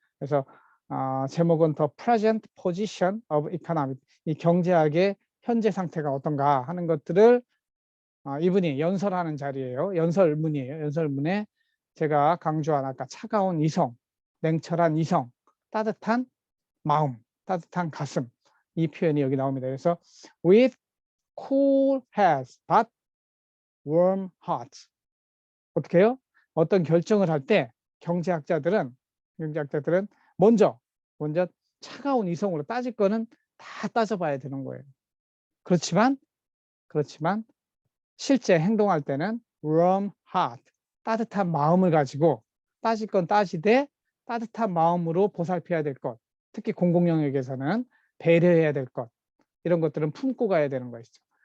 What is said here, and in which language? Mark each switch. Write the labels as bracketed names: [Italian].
[Korean] 그래서 제목은 The Present Position of Economics, 이 경제학의 현재 상태가 어떤가 하는 것들을 이분이 연설하는 자리예요. 연설문이에요. 연설문에 제가 강조한 아까 차가운 이성, 냉철한 이성, 따뜻한 마음, 따뜻한 가슴, 이 표현이 여기 나옵니다. 그래서 [English] with cool heads but warm hearts. [Korean] 어떻게 해요? 어떤 결정을 할 때 경제학자들은 먼저 차가운 이성으로 따질 거는 다 따져봐야 되는 거예요. 그렇지만 실제 행동할 때는 warm heart, 따뜻한 마음을 가지고 따질 건 따지되 따뜻한 마음으로 보살펴야 될 것, 특히 공공 영역에서는 배려해야 될 것, 이런 것들은 품고 가야 되는 것이죠.